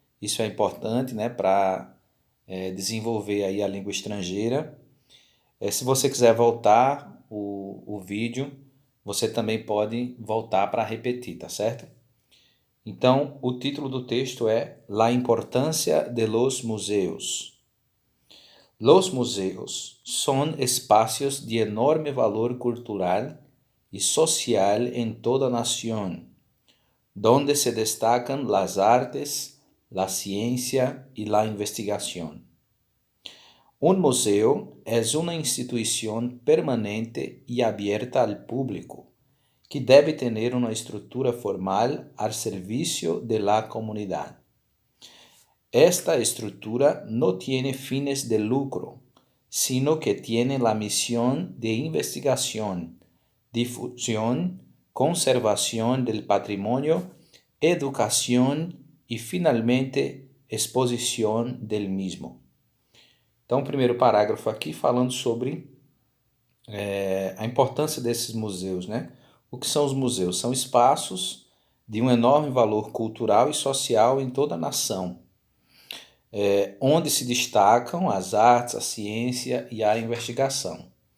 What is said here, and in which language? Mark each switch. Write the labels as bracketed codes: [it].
[pt] Isso é importante, para desenvolver aí a língua estrangeira. Se você quiser voltar o vídeo, você também pode voltar para repetir, tá certo? Então, o título do texto é [es] La Importância de los Museos. Los museos son espacios de enorme valor cultural y social en toda nación, donde se destacan las artes, la ciencia y la investigación. Un museo es una institución permanente y abierta al público, que debe tener una estructura formal al servicio de la comunidad. Esta estructura no tiene fines de lucro, sino que tiene la misión de investigación, difusión, conservación del patrimonio, educación y finalmente exposición del mismo. [pt] Então, o primeiro parágrafo aqui falando sobre a importância desses museus, O que são os museus? São espaços de um enorme valor cultural e social em toda a nação, onde se destacam as artes, a ciência e a investigação.